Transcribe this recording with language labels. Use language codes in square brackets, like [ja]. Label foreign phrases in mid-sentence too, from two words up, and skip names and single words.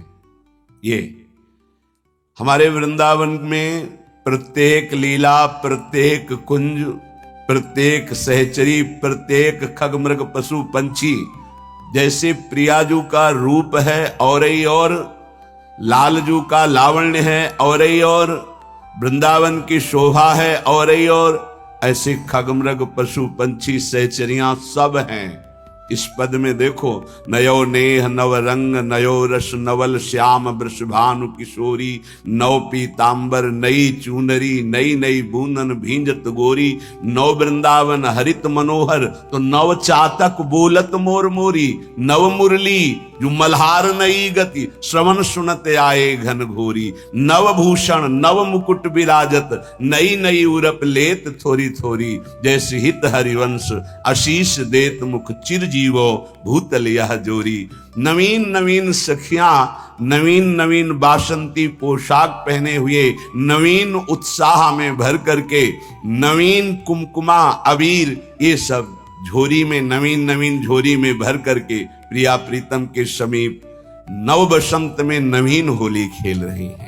[hi] ये हमारे वृंदावन में प्रत्येक लीला, प्रत्येक कुंज, प्रत्येक सहचरी, प्रत्येक खगमृग पशु पंछी जैसे प्रियाजू का रूप है और ही और, लालजू का लावण्य है और ही और, वृंदावन की शोभा है और ही और, ऐसे खगमृग पशु पंछी सहचरियां सब हैं। इस पद में देखो, [bra] नयो नेह नव रंग नयो रस नवल श्याम वृषभानु किशोरी, नव पीतांबर नई चूनरी नई नई बूंदन भींजत गोरी, नव वृंदावन हरित मनोहर तो नव चातक बोलत मोर मोरी, नव मुरली जो मल्हार नई गति श्रवण सुनत आए घन घोरी, नव भूषण नव मुकुट विराजत नई नई उरप लेत थोरी थोरी, जैसे हित हरिवंश आशीष देत मुख चिर जीवो भूतल यह जोरी। [hi] नवीन नवीन सखियां नवीन नवीन बासंती पोशाक पहने हुए नवीन उत्साह में भर करके, नवीन कुमकुमा अबीर ये सब झोरी में, नवीन नवीन झोरी में भर करके प्रिया प्रीतम के समीप नव बसंत में नवीन होली खेल रही हैं।